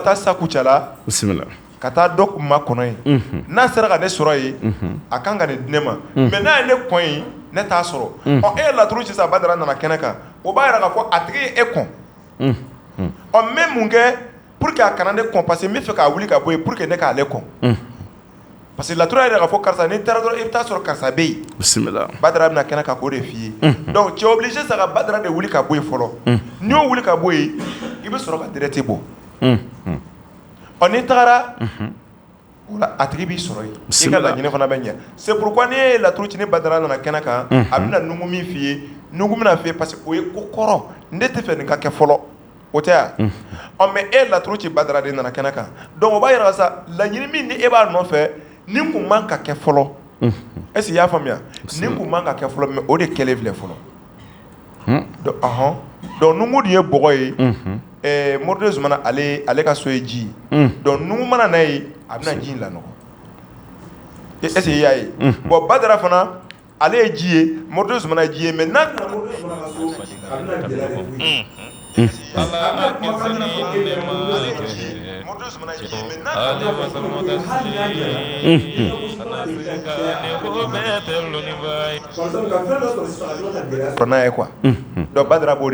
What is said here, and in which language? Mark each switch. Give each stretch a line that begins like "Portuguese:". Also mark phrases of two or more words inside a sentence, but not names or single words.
Bambara: taa Sakuca la bisimila ka taa dɔ ma kɔnɔ ye n'a sera ka ne sɔrɔ yen a kan ka nin di ne ma mais n'a ye ne kɔn yen ne t'a sɔrɔ e ye laturu ci sisan Badara nana kɛnɛ kan o b'a yɛrɛ k'a fɔ a tigi ye e kɔn n bɛ mun kɛ
French: pour que
Bambara: a kana ne kɔn
French: parce que
Bambara: n bɛ fɛ k'a wuli ka bɔ yen
French: pour que
Bambara: ne k'ale kɔn
French: parce que
Bambara: laturu yɛrɛ k'a fɔ karisa n'i taara dɔrɔn i bɛ taa sɔrɔ karisa bɛ yen bisimila Badara bɛna kɛnɛ kan k'o de f'i ye
French: donc tu es obligé
Bambara: sa ka Badara de wuli ka bɔ yen fɔlɔ n'i y'o wuli ka bɔ yen i bɛ sɔrɔ ka direct bɔ n'i tagara a tigi b'i sɔrɔ yen i ka laɲini fana bɛ ɲɛ
French: c'est pourquoi
Bambara: n'i ye laturu ci ni Badara nana kɛnɛ kan a bɛna nungu min f'i ye nungu bɛna f'i ye
French: parce que
Bambara: o ye ko kɔrɔ ne tɛ fɛ nin ka kɛ fɔlɔ o tɛ yan mais e laturu ci Badara de nana kɛnɛ kan donc o b'a yira sa laɲini min ni e b'a nɔfɛ nin kun man ka kɛ fɔlɔ
French: est ce que
Bambara: i y'a faamuya nin kun man ka kɛ fɔlɔ mais o de kɛlen filɛ fɔlɔ donc nungu dun ye bɔgɔ ye Moride Zumana ale ka so ye ji donc nungu mana na ye a bɛna ji in lanɔgɔ
French: est ce que
Bambara: i y'a ye bon Badara fana ale ye ji ye Moride Zumana ye ji ye mais n'a nana Moride Zumana ka so a bɛna gɛlɛya de f'u ye n'a ye
French: quoi donc
Bambara: Badara b'o